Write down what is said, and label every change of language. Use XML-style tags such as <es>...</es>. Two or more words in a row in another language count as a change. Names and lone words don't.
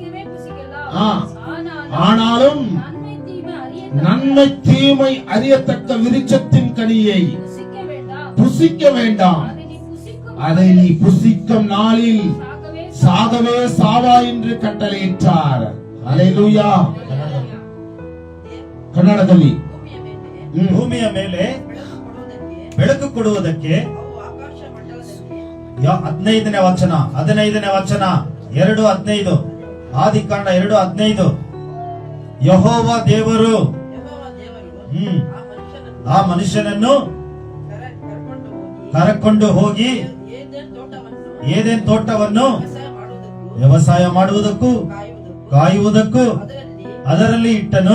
<ta>ஆனாலும் நன்மை தீமை அறியத்தக்க விருட்சத்தின் கனியை புசிக்க வேண்டாம், அதை நீ புசிக்கும் நாளில் சாகவே சாவா என்று கட்டளையிட்டார். ஹல்லேலூயா.</ta> <kn>ಕನ್ನಡದಲ್ಲಿ ಭೂಮಿಯ ಮೇಲೆ ಬೆಳಕು ಕೊಡುವುದಕ್ಕೆ 15ನೇ ವಚನ 2:15 ಆದಿಕಾಂಡ 2:15 ಯೆಹೋವ ದೇವರು ಆ ಮನುಷ್ಯನನ್ನು ಕರೆಕೊಂಡು ಹೋಗಿ ಏದೇನ್ ತೋಟವನ್ನು ವ್ಯವಸಾಯ ಮಾಡುವುದಕ್ಕೂ ಕಾಯುವುದಕ್ಕೂ ಅದರಲ್ಲಿ ಇಟ್ಟನು.</kn>